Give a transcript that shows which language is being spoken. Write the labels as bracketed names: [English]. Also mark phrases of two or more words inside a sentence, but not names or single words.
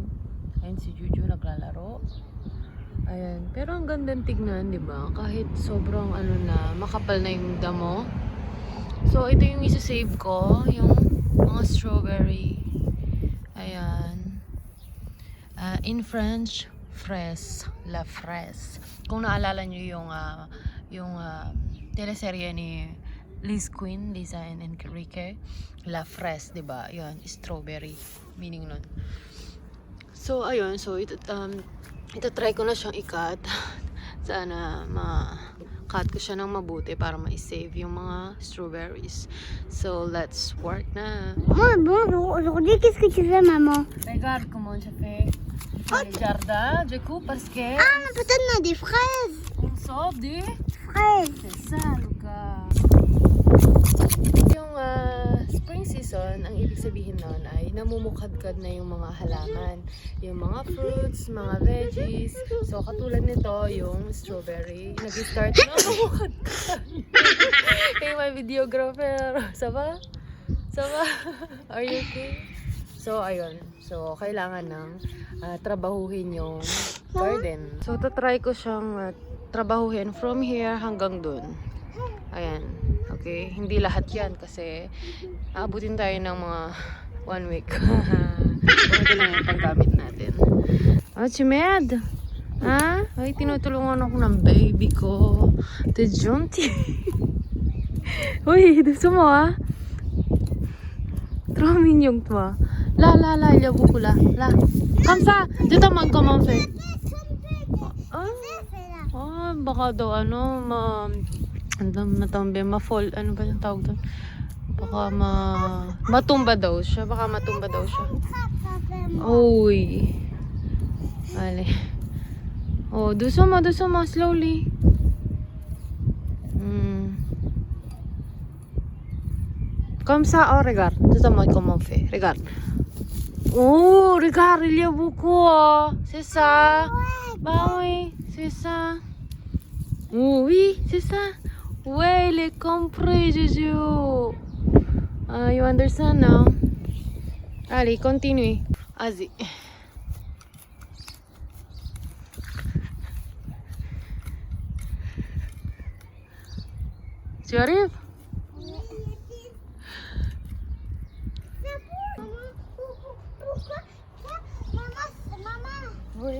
[Filipino] Ayun si Juju naglalaro. Ayan, pero ang ganda tignan, di ba? Kahit sobrang ano na, makapal na yung damo. So ito yung isa-save ko, yung mga strawberry. Ayan. [English] In French, [French] fraise, la fraise. [Filipino] Kung naalala nyo yung teleserye ni Liz Queen, Liza and Enrique, [French] la fraise, [Filipino] diba? Yun, strawberry, meaning nun. So, ayun, so ito try ko na siyang i-cut. Sana cut ko siya ng mabuti para ma-save yung mga strawberries. [English] So, let's work na. [French] Bonjour, aujourd'hui qu'est-ce que tu fais, maman? Regarde comment je fais le jardin, du coup, parce que... Ah, mais peut-être on a des fraises. On sort des Fraises. C'est ça, Luca. [Filipino] Yung spring season, ang ibig sabihin nun ay namumukadkad na yung mga halaman. Yung mga fruits, mga veggies. So, katulad nito, yung strawberry. Nag-start na mamukadkad. [English] Hey, my videographer. Saba? Saba? Are you okay? So, [Filipino] ayun. So, kailangan ng trabahuhin yung garden. So, tatry ko siyang trabahuhin [English] from here [Filipino] hanggang dun. Ayan. Okay? Hindi lahat yan kasi aabutin tayo ng mga 1 week. Ito lang yung panggamit natin. Oh, Chimed! Ha? Ay, tinutulungan ako ng baby ko. The Junti. Uy, gusto mo ah? [French] Trop mignon toi. Là, il y a beaucoup là. Là. Comme ça. Je te montre comment on fait. [Filipino] Oh, baka daw ano, ma-fall. Ano ba yung tawag doon? Baka matumba daw siya. Baka matumba daw siya. Uy. [French] Vale. Oh, doucement, slowly. Comme ça, oh, regarde. Je te montre comment on fait. Regarde. Oh, regarde, il y a beaucoup. Oh. C'est ça. Bah oui, c'est ça. Oh, oui, c'est ça. Ouais, il est compris, Juju. [English] You understand now? [French] Allez, continue. Vas-y. Tu arrives? Oui.